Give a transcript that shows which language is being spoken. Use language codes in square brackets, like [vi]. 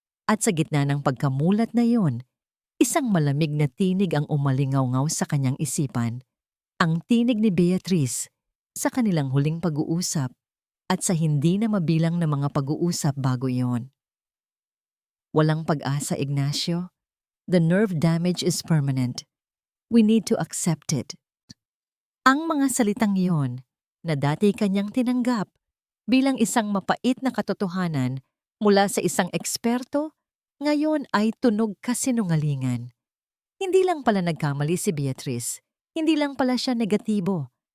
[tl] At sa gitna ng pagkamulat na yon, isang malamig na tinig ang umalingaw-ngaw sa kanyang isipan. Ang tinig ni Beatrice sa kanilang huling pag-uusap at sa hindi na mabilang na mga pag-uusap bago iyon. Walang pag-asa, Ignacio. [en] The nerve damage is permanent. We need to accept it. [tl] Ang mga salitang iyon na dati kanyang tinanggap bilang isang mapait na katotohanan mula sa isang eksperto, ngayon ay tunog kasinungalingan. Hindi lang pala nagkamali si Beatrice. Hindi lang pala siya negatibo.